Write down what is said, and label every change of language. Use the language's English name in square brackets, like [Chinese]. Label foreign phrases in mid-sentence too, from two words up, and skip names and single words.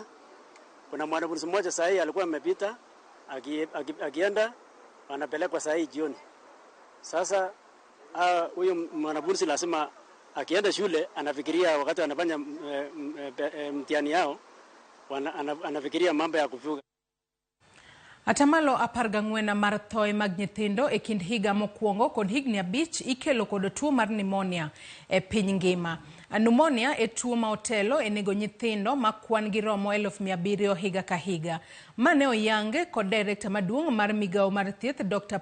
[Swahili] Kuna mwanafunzi mmoja sasa alikuwa amepita akienda, anapelekwa sasa jioni. Sasa huyo mwanafunzi lazima akienda shule anafikiria wakati anafanya mtihani yao, anafikiria mambo ya kufuga. [Luo (Kenya and Tanzania)] Atamalo 14 mar thoe mag nyithindo e kind higa mokwongo kod higni 5 ikelo kod tuo mar pneumonia e piny ngima. Pneumonia e tuo ma otelo e nego nyithindo ma kwan gi romo 700 higa ka higa. Mane oyange kod director maduong' mar migao mar thieth Dr.